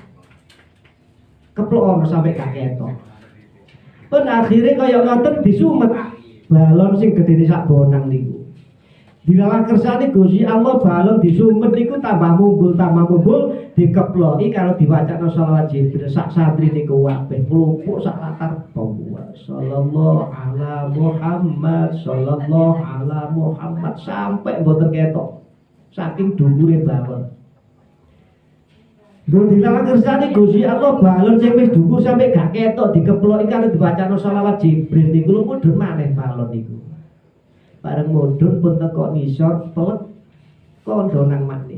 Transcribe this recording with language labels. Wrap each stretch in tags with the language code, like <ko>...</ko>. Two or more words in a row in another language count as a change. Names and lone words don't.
<jv>Keplok ana sampai gak ketok. Pun akhire kaya ngoten disumet balon sing gedene sak bonang niku. Dilalah kersane Gusti Allah balon disumet niku tambah mumbul dikeploki karo diwacana shalawat Jibril sak santri niku kabeh klumpuk sak latar bawah.</jv> <ar>صلى الله على محمد، صلى الله على محمد</ar> <jv>sampai mboten ketok. Saking dhuwure balon. Lho dilalah kersane Gusti Allah balon sing wis dhuwur sampai gak ketok dikeploki karo diwacana shalawat Jibril niku lho mudhun maneh balon niku. Bareng mudhun pun teko nisor pelek kondo nang makne.</jv>